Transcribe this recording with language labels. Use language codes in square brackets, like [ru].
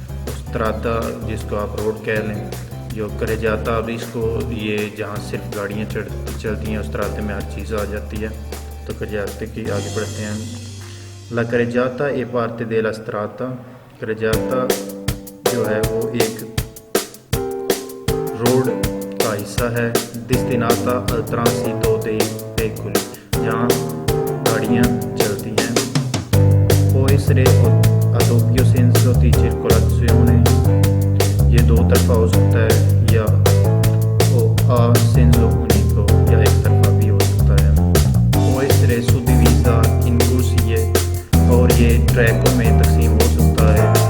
[hi] स्त्रादा जिसको आप रोड कह लें, जो carreggiata, अब इसको ये जहाँ सिर्फ गाड़ियाँ चलती हैं उस स्त्रादे में हर चीज़ आ जाती है। तो carreggiata की आगे पढ़ते हैं। [it] La carreggiata è parte della strada, [hi] carreggiata जो है वो एक रोड का हिस्सा है। [it] destinata al transito dei veicoli, [hi] जहाँ गाड़ियाँ चलती हैं। [it] può essere a doppio senso di circolazione, [hi] ये दो तरफा हो सकता है, या [it] o a senso unico, [hi] या एक तरफा भी हो सकता है। [it] può essere suddivisa in corsie, [hi] और ये ट्रैकों में तकसीम हो सकता है।